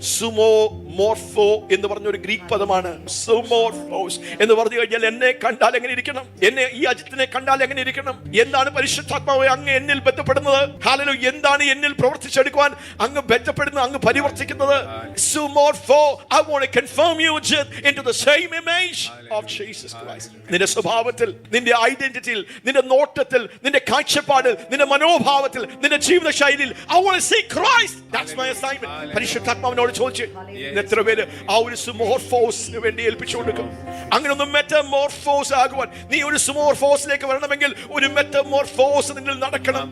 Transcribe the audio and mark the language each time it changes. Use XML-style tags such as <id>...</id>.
<ml>Sumo morpho എന്ന് പറഞ്ഞൊരു Greek പദമാണ്. സുമോർഫോസ് എന്ന് പറഞ്ഞു കഴിഞ്ഞാൽ എന്നെ കണ്ടാൽ എങ്ങനെ ഇരിക്കണം, എന്നെ ഈ അജിത്തിനെ കണ്ടാൽ എങ്ങനെ ഇരിക്കണം, എന്താണ് പരിശുദ്ധാത്മാവ് അങ്ങ് എന്നിൽ ബന്ധപ്പെടുന്നത്, ഹല്ലേലൂയ, എന്താണ് എന്നിൽ പ്രവർത്തിച്ചെടുക്കുവാൻ അങ്ങ് ബന്ധപ്പെടുന്നത്, അങ്ങ് പരിവർത്തിക്കുന്നത്.</ml> <en>സുമോർഫോ, I want to confirm you into the same image of Jesus Christ.</en> <ml>നിന്റെ സ്വഭാവത്തിൽ, നിന്റെ ഐഡന്റിറ്റിയിൽ, നിന്റെ നോട്ടത്തിൽ, നിന്റെ കാഴ്ചപ്പാടിൽ, നിന്റെ മനോഭാവത്തിൽ, നിന്റെ ജീവിത ശൈലിയിൽ</ml> <en>I want to see Christ. That's my assignment.</en> <ml>പരിശുദ്ധാത്മാവിനോട് ചോദിച്ചു, എത്ര പേര് ആ ഒരു സുമോർഫോസിന് വേണ്ടി ഏൽപ്പിച്ചു കൊടുക്കും? അങ്ങനെ ഒന്ന് മെറ്റമോർഫോസ് ആകുവാൻ, നീ ഒരു സുമോർഫോസിലേക്ക് വരണമെങ്കിൽ ഒരു മെറ്റമോർഫോസ് നിന്നിൽ നടക്കണം.</ml>